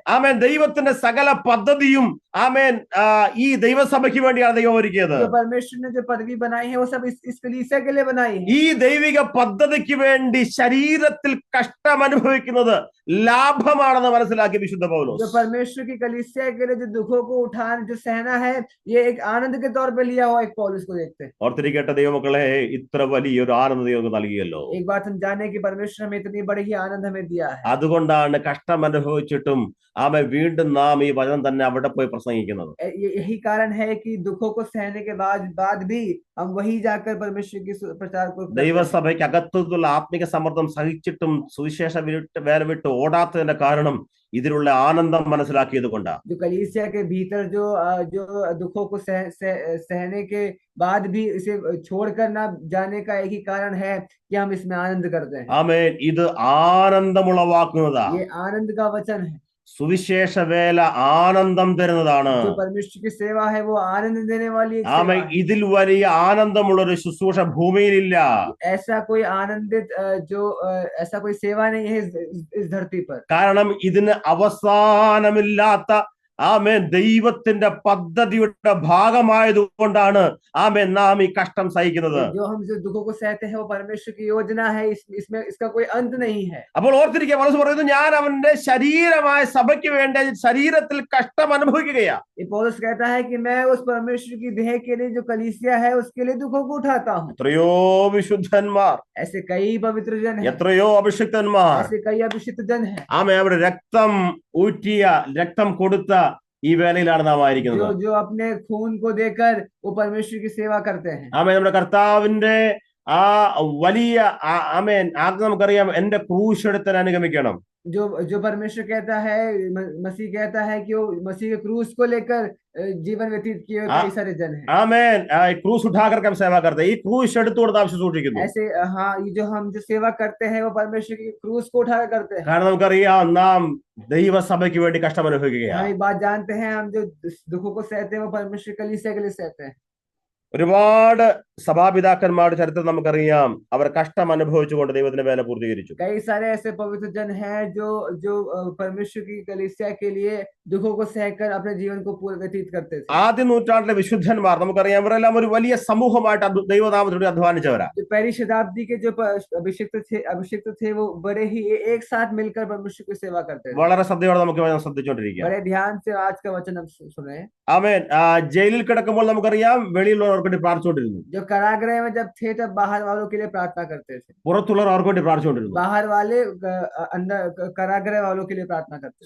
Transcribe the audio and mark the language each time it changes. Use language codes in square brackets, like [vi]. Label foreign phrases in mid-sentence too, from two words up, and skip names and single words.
[ml] ആമേൻ. ദൈവത്തിന്റെ സകല പദ്ധതിയും ആമേൻ ഈ ദൈവസഭയ്ക്ക് വേണ്ടിയാണ് ദൈവം ഒരുക്കിയത്. [hi] जो परमेश्वर ने जो पदवी बनाई है वो सब इस कलीसिया के लिए बनाई है। [ml] ഈ ദൈവിക പദ്ധതിക്ക് വേണ്ടി ശരീരത്തിൽ കഷ്ടം അനുഭവിക്കുന്നത് ലാഭമാണെന്ന് മനസ്സിലാക്കി വിശുദ്ധ പൗലോസ്. [hi] जो परमेश्वर की कलीसिया के लिए जो दुखों को उठाना, जो सहना है, ये एक आनंद के तौर पे लिया हुआ एक पौलुस को देखते हैं। [ml] ഓർത്തിരിക്കട്ടെ ദൈവമക്കളെ, ഇത്ര വലിയൊരു ആനന്ദം ദൈവം നൽകിയല്ലോ. [hi] एक बात हम जाने कि परमेश्वर हमें इतनी बड़ी ही आनंद हमें दिया है। [ml] അതുകൊണ്ടാണ് കഷ്ടം അനുഭവിച്ചിട്ടും വീണ്ടും നാം ഈ വചനം തന്നെ അവിടെ പോയി പ്രസംഗിക്കുന്നത്. [hi] यही कारण है कि दुखों को सहने के बाद भी हम वही जाकर परमेश्वर की प्रचार को [ml] ദൈവസഭയ്ക്ക് അകത്തുള്ള ആത്മിക സമ്മർദ്ദം സഹിച്ചിട്ടും സുവിശേഷ വേല വിട്ട് ഓടാത്തതിന്റെ കാരണം ഇതിലുള്ള ആനന്ദം മനസ്സിലാക്കിയത് കൊണ്ടാണ്. [hi] जो कलीसिया के भीतर जो दुखों को सहने के बाद भी इसे छोड़कर ना जाने का एक ही कारण है कि हम इसमें आनंद करते हैं। [ml] ആമേൻ. ഇത് ആനന്ദമുളവാക്കുന്നതാ. [hi] ये आनंद का वचन है। [ml] സുവിശേഷ വേല ആനന്ദം തരുന്നതാണ്. [hi] जो परमेश्वर की सेवा है वो आनंद देने वाली एक सेवा [ml] ആമേൻ. [hi] है। [ml] ഇതിൽ വലിയ ആനന്ദമുള്ളൊരു ശുശ്രൂഷ ഭൂമിയിലില്ല. [hi] ऐसा कोई आनंदित ऐसा कोई सेवा नहीं है इस धरती पर। [ml] കാരണം ഇതിന് അവസാനമില്ലാത്ത ദൈവത്തിന്റെ പദ്ധതിയുടെ ഭാഗമായതുകൊണ്ടാണ് നാം ഈ കഷ്ടം സഹിക്കുന്നത്. [hi] जो हम जो दुखों को सहते हैं वो परमेश्वर की योजना है, इसमें इसका कोई अंत नहीं है। [ml] അപ്പോൾ ഓർത്തിരിക്കുക, പൗലോസ് പറയുന്നു, ഞാൻ അവന്റെ ശരീരമായ സഭയ്ക്ക് വേണ്ടി ശരീരത്തിൽ കഷ്ടം അനുഭവിക്കുകയാണ്. [hi] पौलुस कहता है कि मैं उस परमेश्वर की देह के लिए जो कलीसिया है उसके लिए दुखों को उठाता हूँ। [ml] എത്രയോ വിശുദ്ധന്മാർ, [hi] ऐसे कई पवित्र जन हैं, [ml] എത്രയോ അഭിഷിക്തന്മാർ [hi] ऐसे कई अभिषिक्त जन हैं, [ml] അവിടെ രക്തം ഊറ്റിയ, രക്തം കൊടുത്ത ഈ വേലയിലാണ് നാം ആയിരിക്കുന്നത്. [hi] जो अपने खून को देकर वो परमेश्वर की सेवा करते हैं। [ml] നമ്മുടെ കർത്താവിന്റെ ആ വലിയ ആദ്യം നമുക്കറിയാം, എന്റെ ക്രൂശ് എടുത്ത് അനുഗമിക്കണം. [hi] जो परमेश्वर कहता है, मसीह कहता है कि वो मसीह के क्रूस को लेकर जीवन व्यतीत किए हुए कई सारे जन हैं। ആമേൻ. क्रूस उठाकर हम सेवा करते हैं. [ml] ഈ ക്രൂശ് എടുത്തുകൊണ്ട് നാം ശുശ്രൂഷിക്കുന്നു. [hi] ऐसे हाँ, ये जो हम जो सेवा करते हैं वो परमेश्वर की क्रूस को उठाकर करते हैं। [ml] കാരണം നമുക്കറിയാം, നാം ദൈവസഭയ്ക്ക് വേണ്ടി കഷ്ടം അനുഭവിക്കുകയാണ്. [hi] हम एक बात जानते हैं, हम जो दुखों को सहते हैं वो परमेश्वर कलीसिया के लिए सहते हैं। [ml] ഒരുപാട് സഭാപിതാക്കന്മാരുടെ ചരിത്രം നമുക്കറിയാം. അവർ കഷ്ടം അനുഭവിച്ചുകൊണ്ട് ദൈവത്തിന്റെ വേല പൂർത്തീകരിച്ചു. [hi] कई सारे ऐसे पवित्र जन हैं जो परमेश्वर की कलीसिया के लिए दुखों को सहकर अपने जीवन को पूर्ण व्यतीत करते थे। [ml] ആദ്യ നൂറ്റാണ്ടിലെ വിശുദ്ധന്മാർ നമുക്കറിയാം, ഇവരെല്ലാം ഒരു വലിയ സമൂഹമായിട്ട് ദൈവനാമത്തോട് അധ്വാനിച്ചവരാ. [hi] जो पहली शताब्दी के जो अभिषिक्त थे वो बड़े ही एक साथ मिलकर परमेश्वर की सेवा करते थे। [ml] വളരെ ശ്രദ്ധയോടെ നമുക്ക് വചനം ശ്രദ്ധിച്ചുകൊണ്ടിരിക്കുക. [hi] बड़े ध्यान से आज का वचन हम सुने। [ml] ആമേൻ. ജയിലിൽ കിടക്കുമ്പോൾ നമുക്കറിയാം, വെളിയിലുള്ളവർക്ക് വേണ്ടി പ്രാർത്ഥിച്ചുകൊണ്ടിരുന്നു. [hi] जो कारागृह में जब थे तब बाहर वालों के लिए प्रार्थना करते थे। [ml] പുറത്തുള്ളവർക്ക് വേണ്ടി പ്രാർത്ഥിച്ചുകൊണ്ടിരുന്നു. [hi] बाहर वाले अंदर कारागृह वालों के लिए प्रार्थना करते थे।